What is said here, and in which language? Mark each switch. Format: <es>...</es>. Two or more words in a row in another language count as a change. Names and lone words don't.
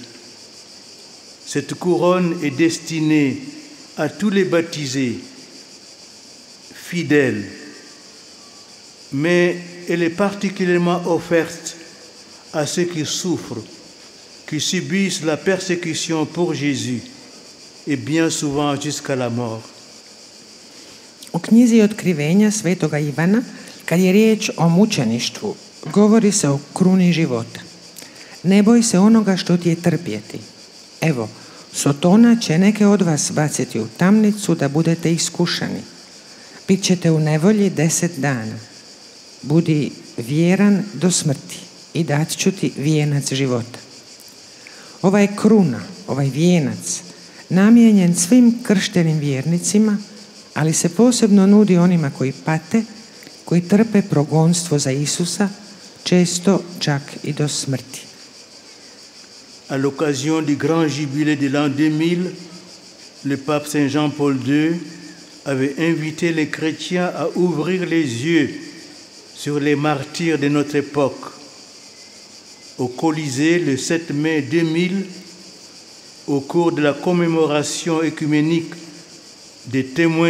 <fr>Cette couronne est destinée à tous les baptisés, fidèles, mais elle est particulièrement offerte à ceux qui souffrent, qui subissent la persécution pour Jésus, et bien souvent jusqu'à la mort.</fr> <hr>U knjizi Otkrivenja svetoga Ivana, kad je riječ o mučeništvu, govori se o kruni života. Ne boj se onoga što ti je trpjeti. Evo, Sotona će neke od vas baciti u tamnicu da budete iskušani. Bit ćete u nevolji 10 dana. Budi vjeran do smrti i dat ću ti vijenac života. Ova je kruna, ovaj vijenac, namijenjen svim krštenim vjernicima, ali se posebno nudi onima koji pate, koji trpe progonstvo za Isusa, često čak i do smrti.</hr> <fr>À l'occasion du grand jubilé de l'an 2000, le pape Saint Jean-Paul II avait invité les chrétiens à ouvrir les yeux sur les martyrs de notre époque. Au Colisée, le 7 mai 2000, au cours de la commémoration œcuménique des témoins</fr>